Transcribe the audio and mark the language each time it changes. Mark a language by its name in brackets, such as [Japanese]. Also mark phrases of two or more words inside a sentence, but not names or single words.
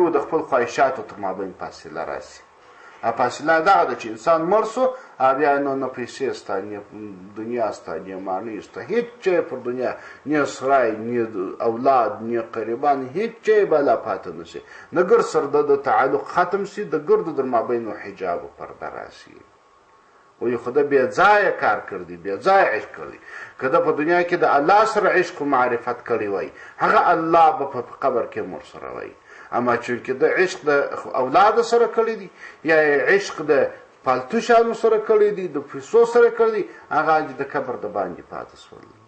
[Pashto] و د خپل خواهشاتو تر مابین فاصله راشي فاصله دغه ده چې انسان مړ سو بیا نو نه پیسې سته نه دنیا سته نه ماڼۍ سته هېڅ شی پر دنیا نه سرای نه اولاد نه قریبان هېڅ شی به لا پاته نه شي د ګرد سره د تعلق ختم شي د ګردو در مابین و حجاب و پرده راشي وایي خو ده بې ځایه کار کړی بې ځایه عشق کړی که ده په دنیا کې د الله سره عشق و معرفت کړی وای هغه الله به په قبر کې مور سره وای اما چونکې د عشق د اولاد سره کړی دي یا عشق د پالتو شیانو سره کړی دي د پیسو سره کړی دي هغه د قبر د باندې پاتې سول